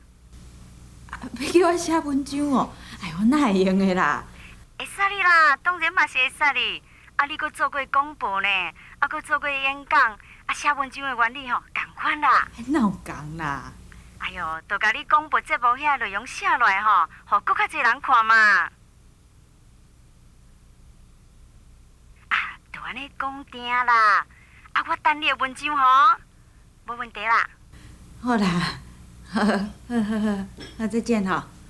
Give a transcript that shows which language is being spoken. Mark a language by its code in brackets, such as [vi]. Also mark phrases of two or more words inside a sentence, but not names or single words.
[nan] 要叫我写文章哦？哎呦，哪会用的啦？会使你啦，当然嘛是会使你。啊，你搁做过广播呢，啊，搁做过演讲，啊，写文章的原理吼，共款啦。哪有共啦？哎呦，就甲你广播节目遐内容写落来吼，互搁较侪人看嘛。啊，就安尼讲定啦。啊，我等你的文章吼，无问题啦。好啦，好，再见哈。